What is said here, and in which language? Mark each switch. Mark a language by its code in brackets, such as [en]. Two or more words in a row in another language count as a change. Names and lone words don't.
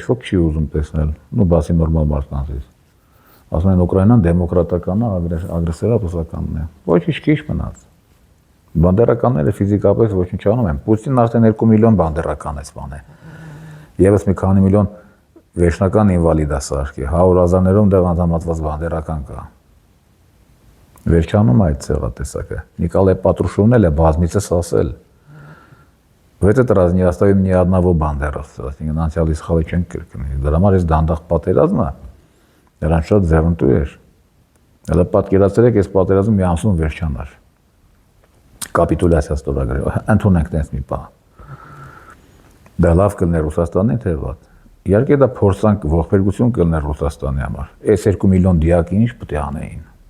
[hy] ոք չի ուզում տեսնել, բացի նորմալ մարդկանցից։ Ասում են Ուկրաինան դեմոկրատական է, ագրեսորապուսականն է։ Ոչինչ քիչ մնաց։ Բանդերականները ֆիզիկապես ոչինչ անում են։ Պուտինն արդեն 2 միլիոն բանդերական է սպանել։ Եվս մի քանի միլիոն վերջնական ինվալիդ է սարքի, 100,000-ներում դեղ անդամատված բանդերական կա։ Վերջանում այդ ցեղատեսակը։ Նիկոլայ Պատրուշովն էլ է բազմիցս ասել. [ru] В этот раз не оставим ни одного бандеровца, [hy] անցյալի սխալը չենք կրկնի։ Դրա համար այս դանդաղ պատերազմը նրան շատ ձեռնտու էր։ Հələ պատկերացրեք, այս պատերազմը մի ամսում վերջանար։ Կապիտուլյացիա ստորագրել, ընդունենք տենց մի բան։ Դա լավ կլներ Ռուսաստանին, թե վատ։ Իհարկե դա փորձանք ողբերգություն կլներ Ռուսաստանի համար։ Այս 2 միլիոն դիակի ինչ պետք է անեին։